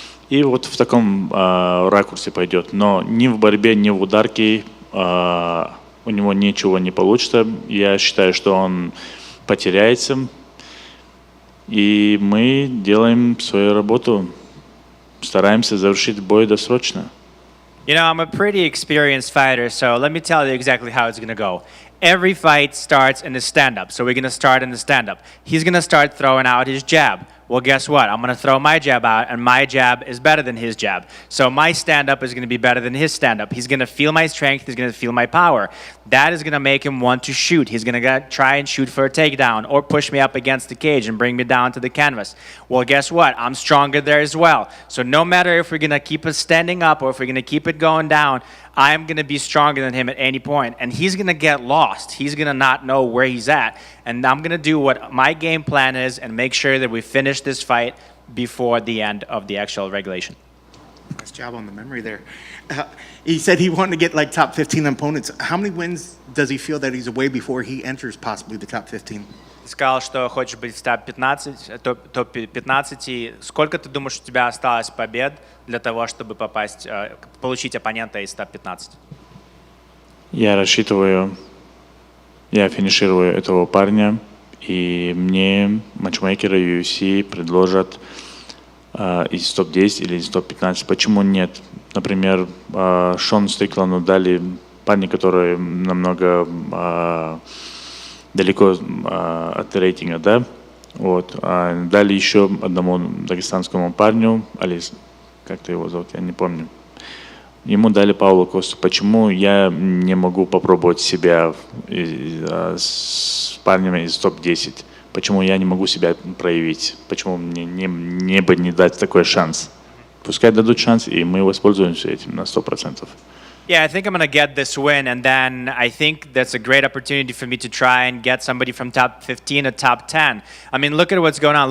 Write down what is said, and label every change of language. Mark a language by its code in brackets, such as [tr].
[ru] И вот в таком ракурсе пойдет. Но ни в борьбе, ни в ударке у него ничего не получится. Я считаю, что он потеряется. И мы делаем свою работу. Стараемся завершить бой досрочно. [en] You know, I'm a pretty experienced fighter, so let me tell you exactly how it's going to go. Every fight starts in the stand-up, so we're going to start in the stand-up. He's going to start throwing out his jab. Well, guess what? I'm going to throw my jab out, and my jab is better than his jab. So my stand-up is going to be better than his stand-up. He's going to feel my strength. He's going to feel my power. That is going to make him want to shoot. He's going to try and shoot for a takedown or push me up against the cage and bring me down to the canvas. Well, guess what? I'm stronger there as well. So no matter if we're going to keep us standing up or if we're going to keep it going down, I'm going to be stronger than him at any point. And he's going to get lost. He's going to not know where he's at. And I'm going to do what my game plan is and make sure that we finish this fight before the end of the actual regulation. Nice job on the memory there. He said he wanted to get like top 15 opponents. How many wins does he feel that he's away before he enters possibly the top 15? [ru] Сказал, что хочешь быть в топ-15. Сколько ты думаешь, у тебя осталось побед для того, чтобы попасть, получить оппонента из топ-15? Я рассчитываю, я финиширую этого парня, и мне матчмейкеры UFC предложат из топ-10 или из топ-15. Почему нет? Например, Шон Стрикланду дали парня, который намного далеко от рейтинга, да? Вот. Дали еще одному дагестанскому парню, Алис, как-то его зовут, я не помню. Ему дали Паулу Косту. Почему я не могу попробовать себя с парнями из топ-10? Почему я не могу себя проявить? Почему мне не дать такой шанс? Пускай дадут шанс, и мы воспользуемся этим на 100%. [en] Yeah, I think I'm going to get this win, and then I think that's a great opportunity for me to try and get somebody from top 15 to top 10. I mean, look at what's going on.